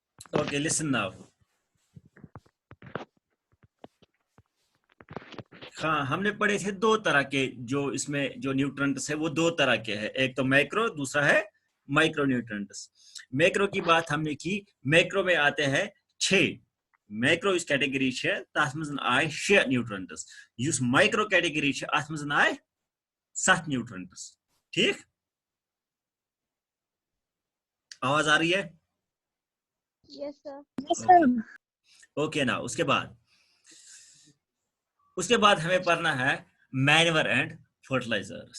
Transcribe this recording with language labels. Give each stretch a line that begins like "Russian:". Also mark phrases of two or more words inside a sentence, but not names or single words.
English: Okay, listen now.
Hindi: हाँ, हमने पढ़े थे दो तरह के, जो इसमें जो न्यूट्रंट्स है वो दो तरह के हैं, एक तो मैक्रो, दूसरा है
English: micro nutrients.
Hindi: मैक्रो की बात हमने की, मैक्रो में आते हैं 6 मैक्रो
Kashmiri: इस कैटेगरी छे, तथ मज आए 6 न्यूट्रंट्स। युस माइक्रो कैटेगरी छे, अथ मज आए 7 न्यूट्रंट्स।
Hindi: ठीक, आवाज आ रही है?
English: yes sir. okay okay
Hindi: ना, उसके बाद हमें पढ़ना है
English: manure and fertilizers.